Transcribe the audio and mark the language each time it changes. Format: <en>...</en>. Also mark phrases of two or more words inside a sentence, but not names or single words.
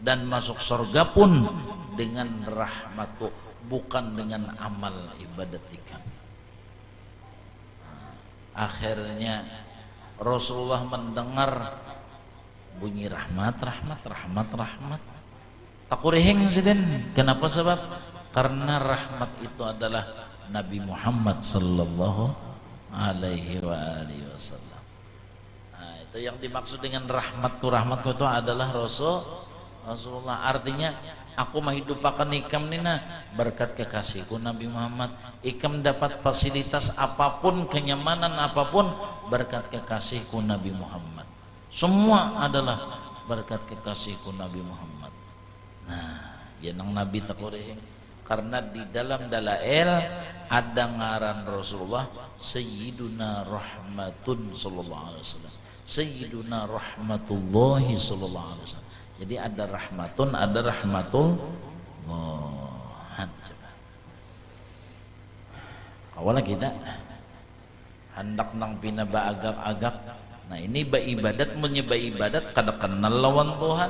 <id>dan masuk surga pun dengan rahmatku, bukan dengan amal ibadat ikan.</id> <bjn>Akhirnya Rasulullah mendengar bunyi rahmat, takurihing siden.</bjn> <id>Kenapa? Sebab karena rahmat itu adalah Nabi Muhammad</id> <ar>صلى الله عليه وسلم.</ar> <id>Nah, itu yang dimaksud dengan rahmatku itu adalah Rasulullah.</id> <bjn>Artinya aku menghidupakan ikam nina berkat kekasihku Nabi Muhammad. Ikam dapat fasilitas apapun, kenyamanan apapun berkat kekasihku Nabi Muhammad.</bjn> <id>Semua adalah berkat kekasihku Nabi Muhammad.</id> <bjn>Nah, ya nang Nabi takurih.</bjn> <id>Karena di dalam dalail ada ngaran Rasulullah</id> <ar>سيدنا رحمة صلى الله عليه وسلم، سيدنا رحمة الله صلى الله عليه وسلم.</ar> <id>Jadi ada rahmatun, ada rahmatullah.</id> <bjn>Kawala kita hendak nang pina agak-agak. Nah ini ibadat menyembah ibadat kada kenal lawan Tuhan.</bjn>